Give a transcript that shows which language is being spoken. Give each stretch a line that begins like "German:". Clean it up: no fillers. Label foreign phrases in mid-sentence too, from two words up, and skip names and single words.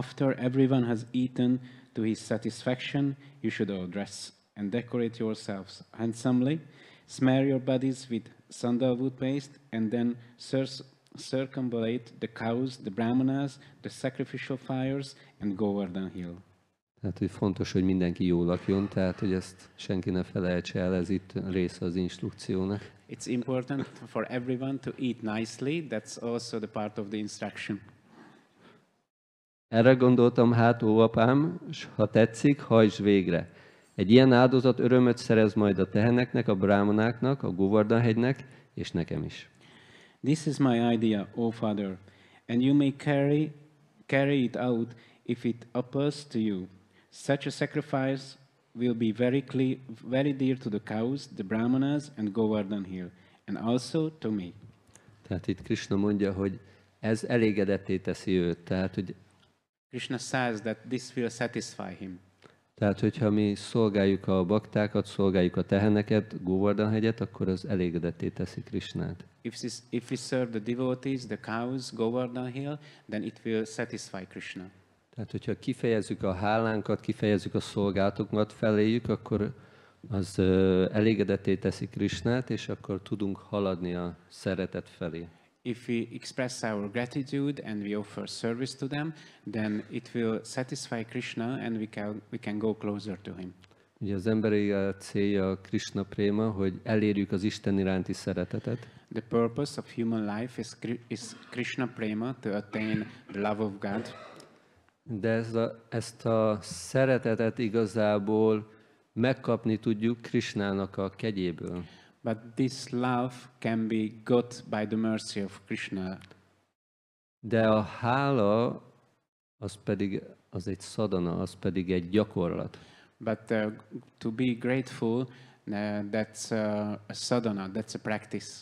English: After everyone has eaten, to his satisfaction, you should all dress and decorate yourselves handsomely, smear your bodies with sandalwood paste, and then circumambulate the cows, the brahmanas, the sacrificial fires, and Govardhana hill.
Hungarian: Tehát, hogy fontos, hogy mindenki jól lakjon, tehát, hogy ezt senki ne felejtse el, ez itt része az instrukciónak.
English: It's important for everyone to eat nicely. That's also the part of the instruction.
Hungarian: Erre gondoltam, hát ó apám, s ha tetszik, hajtsd végre. Egy ilyen áldozat örömöt szerez majd a teheneknek, a brámanáknak, a Govardhana hegynek, és nekem is.
English: This is my idea, O Father, and you may carry it out if it appeals to you. Such a sacrifice will be very dear to the cows, the brahmanas, and Govardhana hill, and also to me.
Hungarian: Tehát itt Krishna mondja, hogy ez elégedetté teszi őt. Tehát, hogy
English: Krishna says that this will satisfy him.
Hungarian: Tehát, hogyha mi szolgáljuk a baktákat, szolgáljuk a teheneket, Govardhana hegyet, akkor az elégedetté teszi Krishnát.
English: If we serve the devotees, the cows, Govardhana hill, then it will satisfy Krishna.
Hungarian: Tehát, hogyha kifejezzük a hálánkat, kifejezzük a szolgálatokat feléjük, akkor az elégedetté teszi Krishnát, és akkor tudunk haladni a szeretet felé.
English: If we express our gratitude and we offer service to them, then it will satisfy Krishna and we can go closer to him.
Hungarian: Ugye az emberi élet célja a Krishna préma, hogy elérjük az Isten iránti szeretetet.
English: The purpose of human life is Krishna prema, to attain the love of God.
Hungarian: De ezt a szeretetet igazából megkapni tudjuk Krishnának a kegyéből.
English: But this love can be got by the mercy of Krishna.
Hungarian: De a hála az egy szadana, az pedig egy gyakorlat.
English: But to be grateful, that's a sadhana, that's a practice.